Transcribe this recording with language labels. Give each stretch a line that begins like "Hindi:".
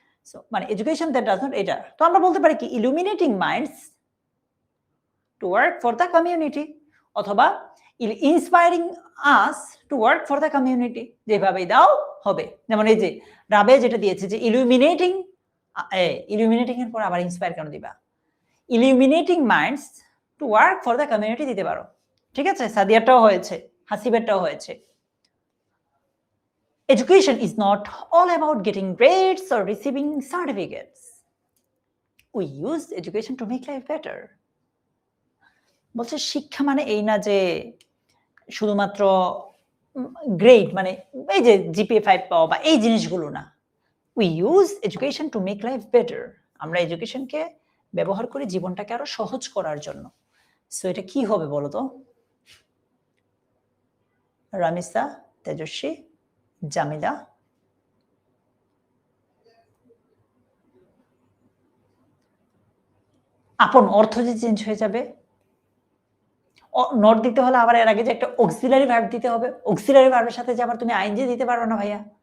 English: so মানে education that does not,
Bangla: এটা তো আমরা বলতে পারি কি?
English: illuminating minds to work for the community, অথবা inspiring us to work for the community,
Bangla: যেভাবেই দাও হবে। যেমন এই যে রাবে যেটা দিয়েছে যে ইলুমিনেটিং, ইলুমিনেটিং এর পর আবার ইন্সপায়ার কেন দিবা?
English: illuminating minds to work for the community
Bangla: দিতে পারো। ঠিক আছে? সাদিয়ারটাও হয়েছে, হাসিবেরটাও হয়েছে।
English: Education is not all about getting grades or receiving certificates. We use education to make life better.
Bangla: বলছে শিক্ষা মানে এই না যে শুধুমাত্র গ্রেড, মানে এই যে জিপিএ 5 পাওয়া বা এই জিনিসগুলো না।
English: We use education to make life better.
Bangla: আমরা এডুকেশনকে ব্যবহার করি জীবনটাকে আরো সহজ করার জন্য। সো এটা কি হবে বলো তো? রামিসা, তেজস্বী, জামিলা, আপন অর্থ যে চেঞ্জ হয়ে যাবে, নট দিতে হলে আবার এর আগে যে একটা অক্সিলারি ভার্ব দিতে হবে, অক্সিলারি ভার্বের সাথে যে আবার তুমি আইএনজি দিতে পারবে না ভাইয়া।